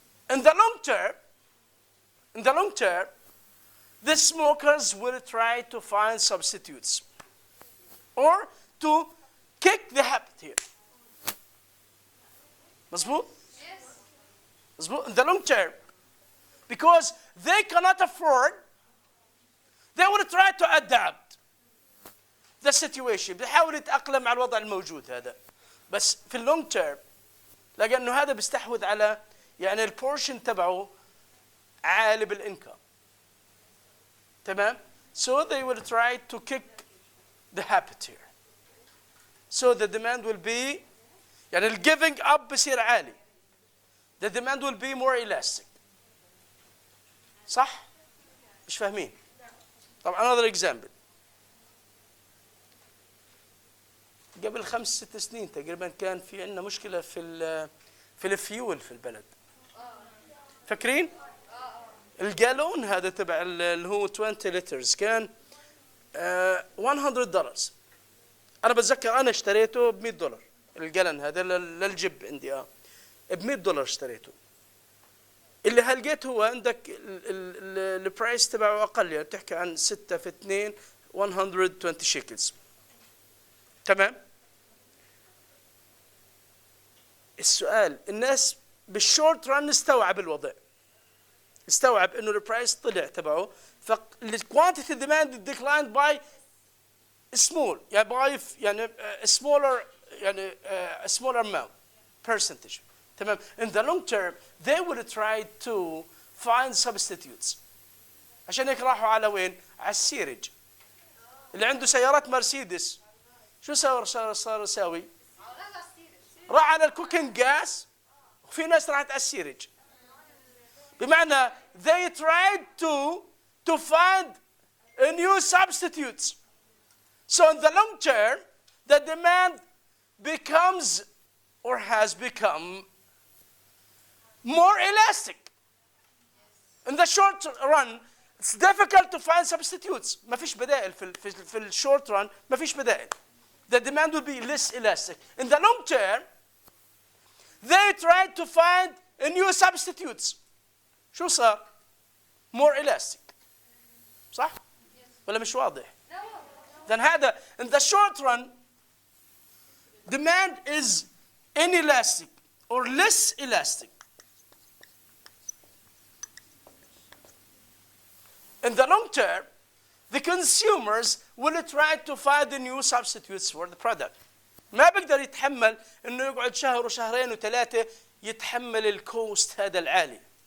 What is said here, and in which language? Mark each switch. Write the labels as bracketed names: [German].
[English] In the long term, the smokers will try to find substitutes or to kick the habit here. [Arabic] مظبوط؟ [English] Yes. [Arabic] مظبوط. [English] In the long term, because they cannot afford, they will try to adapt the situation. [Arabic] بيحاول يتأقلم مع الوضع الموجود هذا. بس في اللونج تيرم لأنه هذا بيستحوذ على يعني البورشن تبعه عالي بالإنكم. تمام؟ [English] So they will try to kick the habit here. So the demand will be [Arabic] يعني ال [English] giving up [Arabic] بصير عالي. [English] The demand will be more elastic. [Arabic] صح؟ مش فاهمين؟ طبعا [English] another example. [Arabic] قبل 5-6 سنين تقريبا كان في عندنا مشكلة في الفيول في البلد. فاكرين؟ الجالون هذا تبع اللي هو 20 لترز كان $100. انا بتذكر انا اشتريته ب $100. الجالون هذا للجب عندي ب $100 اشتريته. اللي هلقيت هو عندك البرايس تبعه اقل، يعني بتحكي عن 6 في 2 120 شيكلز. تمام. السؤال، الناس بالشورت ران استوعب الوضع، استوعب انه البرايس طلع تبعه، فالكوانتيتي ديماند ديكلايند باي سمول، يعني باي يعني سمولر، يعني سمولر اماونت percentage. تمام. [English] In the long term they will try to find substitutes. [Arabic] عشان هيك راحوا على وين؟ على السيرج. اللي عنده سيارات مرسيدس شو صار يساوي؟ راح على الكوكينج جاس، وفي ناس راحت على السيرج. بمعنى [English] they tried to find a new substitutes. So in the long term the demand becomes or has become more elastic. In the short run it's difficult to find substitutes. [Arabic] ما فيش بدائل في الشورت ران، ما فيش بدائل. [English] The demand will be less elastic. In the long term they tried to find a new substitutes. [Arabic] شو صار؟ [English] more elastic. [Arabic] صح؟ ولا مش واضح؟ [English] Then [Arabic] هذا [English] in the short run demand is inelastic or less elastic. In the long term, the consumers will try to find the new substitutes for the product. [Arabic] ما بيقدر يتحمل انه يقعد شهر وشهرين وثلاثه يتحمل الكوست هذا العالي.